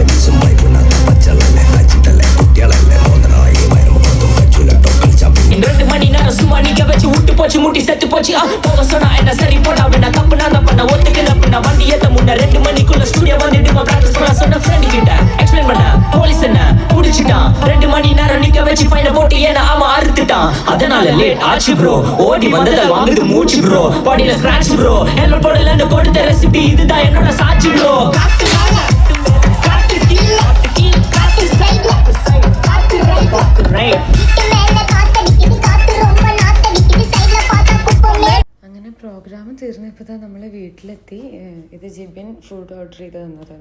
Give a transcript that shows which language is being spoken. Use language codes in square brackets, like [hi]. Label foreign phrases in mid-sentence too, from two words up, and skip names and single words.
[en] Dirty money. [ta] சும்மா நிக்க வச்சு விட்டு போச்சு முட்டி செத்து போச்சு போக சொன்னா என்ன சரி போடா வேணா தப்பு நான் தான் பண்ண ஒத்துக்கல வண்டி ஏத்த முன்ன 2 மணிக்குள்ள ஸ்டுடியோ வந்துட்டு பிராக்டிஸ் பண்ண சொன்ன ஃப்ரெண்ட் கிட்ட எக்ஸ்பிளைன் பண்ண போலீஸ் என்ன புடிச்சிட்டான் 2 மணி நேரம் நிக்க வச்சு ஃபைன போட்டு ஏன்னா அவன் அறுத்துட்டான் அதனால லேட் ஆச்சு ப்ரோ ஓடி வந்தத வாங்குது மூச்சு ப்ரோ பாடியில [en] scratch bro [ta] ஹெல்மெட் போடலன்னு கொடுத்த ரெசிபி இதுதான் என்னோட சாட்சி ப்ரோ [ml] അങ്ങനെ പ്രോഗ്രാം തീർന്നപ്പോൾ തന്നെ നമ്മൾ വീട്ടിലെത്തി. ഇത് ജിബിൻ [en] food order [ml] ചെയ്ത് തന്നതാണ്.